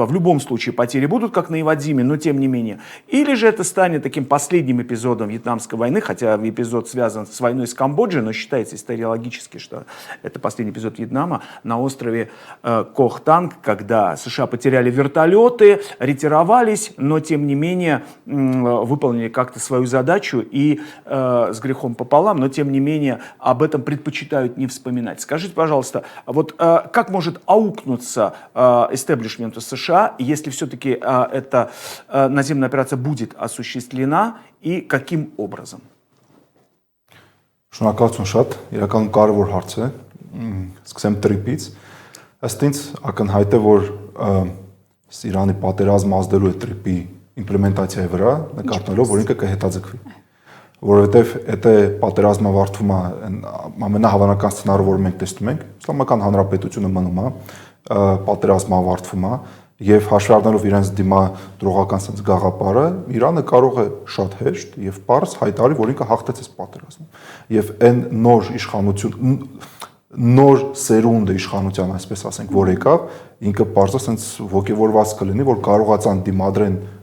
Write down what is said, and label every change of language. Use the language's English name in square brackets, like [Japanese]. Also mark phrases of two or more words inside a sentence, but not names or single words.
[Russian] В любом случае потери будут, как на Ивадзиме, но тем не менее. Или же это станет таким последним эпизодом Вьетнамской войны, хотя эпизод связан с войной с Камбоджей, но считается историологически, что это последний эпизод Вьетнама на острове Кохтанг, когда США потеряли вертолеты, ретировались, но тем не менее выполнили как-то свою задачу и с грехом пополам, но тем не менее об этом предпочитают не вспоминать. Скажите, пожалуйста, вот как может аукнуться истеблишменту США, если все-таки эта наземная операция будет осуществлена, и каким образом? [Armenian] Շնորհակալություն շատ, իրականում կարևոր հարց է։ Սկսեմ տրիպից։ Ըստ ինձ ակնհայտ է, որ Իրանի պատերազմը ազդելու է տրիպի իմպլեմենտացիայի վրա, նկատելով, որ ինքը կհետաձգվի։ Որովհետև եթե պատերազմը վարտվում է ամենահավանական սցենարը, որ մենք տեսնում ենք, Իսլամական Հանրապետությունը մնում է, պատերազմը վարտվում է եւ հաշվի առնելով իրենց դիմադրողական sense գաղափարը, Իրանը կարող է շատ հեշտ եւ պարզ հայտարարի, որ ինքը հաղթեց այս պատերազմում։ Եվ այն նոր իշխանություն, նոր սերունդը իշխանության, այսպես ասենք, որ եկավ, ինքը պարզը sense ոգևորված կլինի, որ կարողացան դիմադրեն